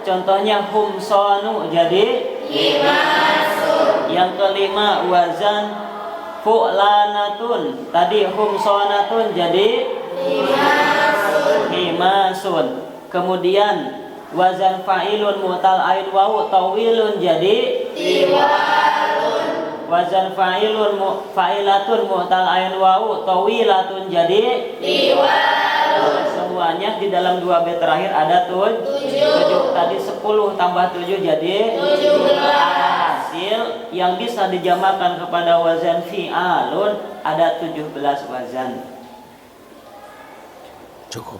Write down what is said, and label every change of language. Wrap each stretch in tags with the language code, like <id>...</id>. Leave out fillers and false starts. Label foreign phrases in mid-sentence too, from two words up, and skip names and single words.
<ms>Contohnya humsonu jadi himasun. Yang kelima wazan fu'lanatun. Tadi humsonatun jadi himasun. Kemudian wazan</ms> <ar>فاعل معتل عين واو طويل</ar> <ms>jadi tiwalun. Wazan</ms> <ar>فاعلة معتل عين واو طويلة</ar> <ms>jadi tiwalun. Semuanya di dalam dua bait terakhir ada 7. Tadi 10 tambah 7 jadi 17. Hasil yang bisa dijamakan kepada wazan fi'alun ada 17 wazan. Cukup.</ms>